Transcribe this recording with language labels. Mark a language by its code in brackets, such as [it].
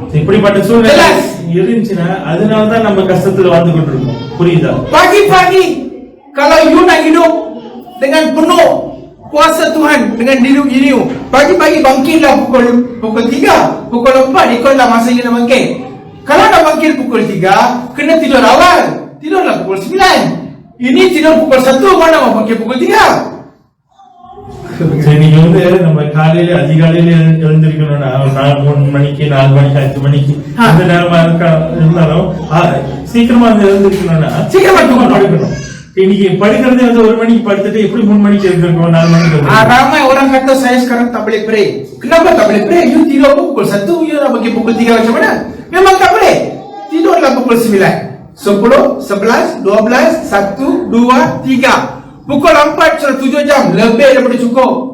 [ta] இப்படிப்பட்ட சூழ்நிலை இருந்துச்சுன்னா அதனாலதான் நம்ம கஷ்டத்துல வாழ்ந்து கொண்டிருக்கோம். புரியுதா? [ms] Pagi-pagi kalau you nak hidup dengan penuh kuasa Tuhan, dengan diri you, pagi-pagi bangkitlah pukul 3, pukul 4 ikutlah masa you nak bangkit. Kalau nak bangkit pukul 3, kena tidur awal. Tidurlah pukul 9. Ini tidur pukul 1, mana mau bangkit pukul 3? [ta] இன்னைக்கு வந்து நம்ம காலையில அதிகாலையில எழுந்திருக்கணும்னா 3 மணிக்கு 4 மணிக்கு 5 மணிக்கு அந்த நேரமா இருந்தாலும் சீக்கிரமா எழுந்திருக்கணும்னா சீக்கிரமா படுக்கணும். இன்னைக்கு படிக்கிறதே வந்து 1 மணிக்கு படுத்துட்டு எப்படி 3 மணிக்கு எழுந்திருக்கோம், 4 மணிக்கு. [ms] Ramai orang kata saya sekarang tak boleh pray. Kenapa tak boleh pray? You tidur pukul 1, you nak bagi pukul 3 macam mana? Memang tak boleh. Tidurlah pukul 9, 10, 11, 12, 1, 2, 3. Pukul 4 sudah 7 jam, lebih daripada cukup.